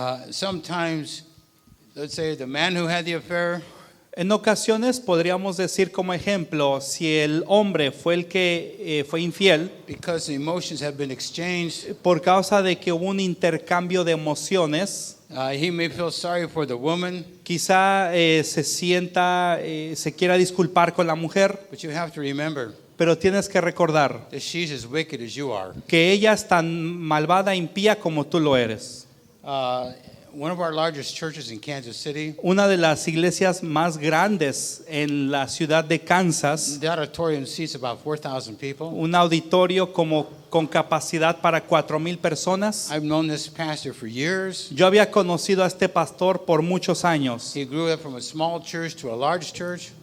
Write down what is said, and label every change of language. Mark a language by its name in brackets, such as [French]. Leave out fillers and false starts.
[English] Sometimes let's say the man who had the affair, [Spanish] En ocasiones podríamos decir como ejemplo, si el hombre fue el que fue infiel, [English] because the emotions have been exchanged, [Spanish] por causa de que hubo un intercambio de emociones, [English] he may feel sorry for the woman, [Spanish] quizá se quiera disculpar con la mujer, [English] but you have to remember [Spanish] pero tienes que recordar [English] that she's as wicked as you are. [Spanish] que ella es tan malvada e impía como tú lo eres. [English] One of our largest churches in Kansas City, [Spanish] Una de las iglesias más grandes en la ciudad de Kansas, [English] the auditorium seats about 4,000 people. [Spanish] un auditorio como con capacidad para 4,000 personas. [English] I've known this pastor for years. [Spanish] Yo había conocido a este pastor por muchos años. [English] He grew up from a small church to a large church.